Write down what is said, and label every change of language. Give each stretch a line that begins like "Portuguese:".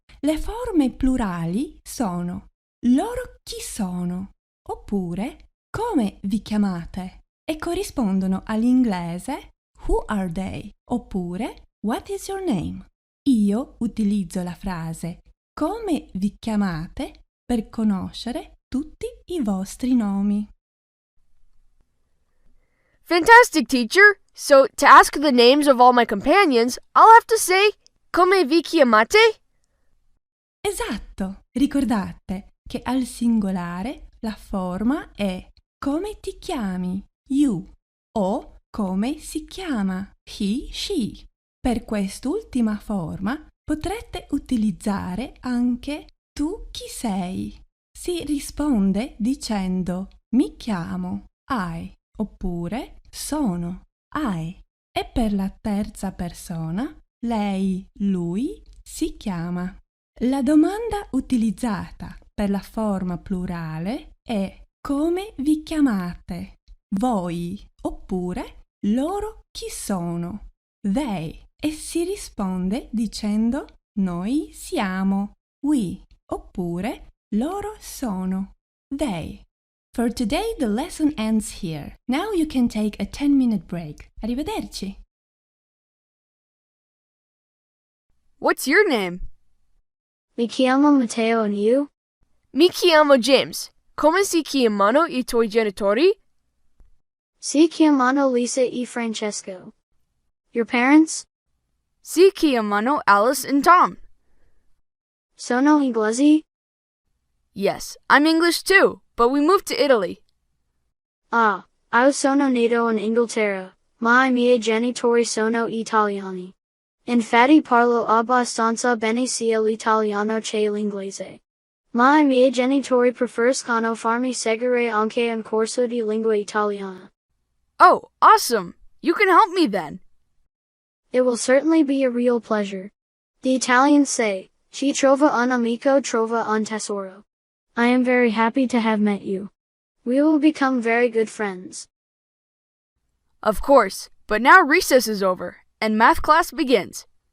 Italian: Le forme plurali sono loro chi sono oppure come vi chiamate e corrispondono all'inglese
English: who are they
Italian: oppure
English: what is your name.
Italian: Io utilizzo la frase come vi chiamate per conoscere tutti i vostri nomi.
English: Fantastic, teacher. So, to ask the names of all my companions, I'll have to say,
Italian: come vi chiamate? Esatto! Ricordate che al singolare la forma è come ti chiami, you, o come si chiama, he, she. Per quest'ultima forma potrete utilizzare anche tu chi sei. Si risponde dicendo mi chiamo, I, oppure sono, I. E per la terza persona, lei, lui, si chiama. La domanda utilizzata per la forma plurale è come vi chiamate? Voi, oppure loro chi sono? They. E si risponde dicendo noi siamo. We, oppure loro sono. They.
English: For today the lesson ends here. Now you can take a 10-minute break.
Italian: Arrivederci.
English: What's your name?
Italian: Mi chiamo Matteo,
English: and you?
Italian: Mi chiamo James. Come si chiamano I tuoi genitori? Si chiamano Lisa e Francesco.
English: Your parents?
Italian: Si chiamano Alice and Tom. Sono inglesi?
English: Yes, I'm English too, but we moved to Italy.
Italian: Ah, io sono nato in Inghilterra, ma I miei genitori sono italiani. Infatti parlo abbastanza bene sia l'italiano che l'inglese. Ma I miei genitori preferiscono farmi seguire anche un corso di lingua italiana.
English: Oh, awesome! You can help me then. It will certainly be a real pleasure. The Italians say,
Italian: chi trova un amico trova un tesoro.
English: I am very happy to have met you. We will become very good friends. Of course, but now recess is over, and math class begins.